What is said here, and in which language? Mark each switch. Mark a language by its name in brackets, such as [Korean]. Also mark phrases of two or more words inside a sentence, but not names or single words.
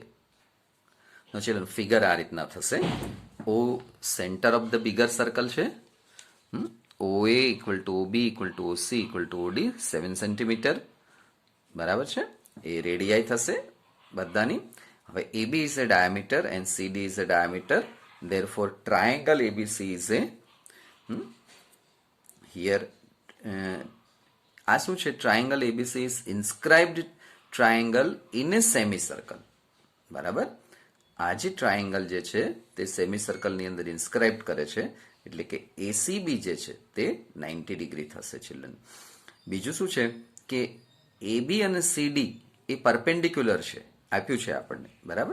[English] Children, figure [Gujarati] આ રીતના થશે. O [English] centre of the bigger circle [Gujarati] છે. [English] OA equal to OB equal to OC equal to OD 7 centimetre, [Gujarati] બરાબર છે. એ રેડિયાઈ થશે બધાની. હવે [English] AB is a diameter and CD is a diameter. Therefore, triangle ABC is a here. [Gujarati] આ શું છે? [English] Triangle ABC is inscribed triangle in a semicircle. [Gujarati] બરાબર. આ જે ટ્રાયંગલ જે છે તે સેમિસર્કલની અંદર ઇન્સ્ક્રાઇબ કરે છે. એટલે કે ACB જે છે તે 90 ડિગ્રી થશે ચિલ્ડ્રન. બીજું શું છે કે AB અને CD એ પરપેન્ડિક્યુલર છે, આપ્યું છે આપણને, બરાબર.